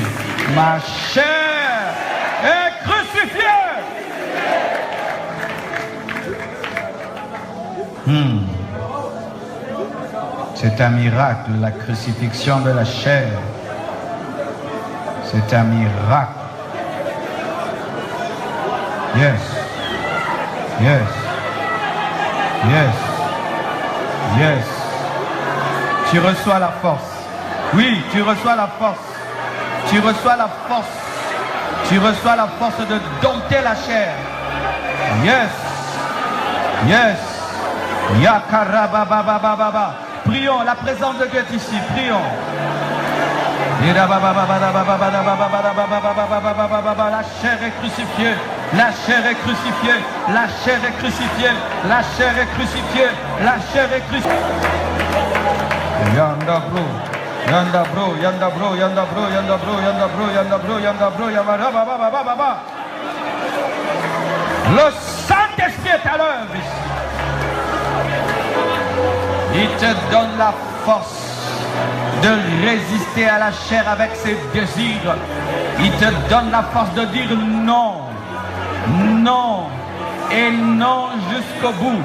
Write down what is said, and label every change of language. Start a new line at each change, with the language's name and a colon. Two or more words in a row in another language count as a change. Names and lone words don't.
French: Ma chair est crucifiée. C'est un miracle, la crucifixion de la chair. C'est un miracle.
English: Yes. Yes. Yes. Yes.
French: Tu reçois la force. Oui, tu reçois la force. Tu reçois la force. Tu reçois la force de dompter la chair.
English: Yes. Yes. Yakarabababababa.
French: Prions, la présence de Dieu est ici. Prions. La chair est crucifiée. La chair est crucifiée. La chair est crucifiée. La chair est crucifiée. La chair est crucifiée. Yanda bro. Yanda bro. Yanda bro. Yanda bro. Yanda bro. Yanda bro. Yanda bro. Yanda bro. Yanda bro. Le Saint-Esprit est à l'œuvre ici. Il te donne la force de résister à la chair avec ses désirs. Il te donne la force de dire non, non et non jusqu'au bout.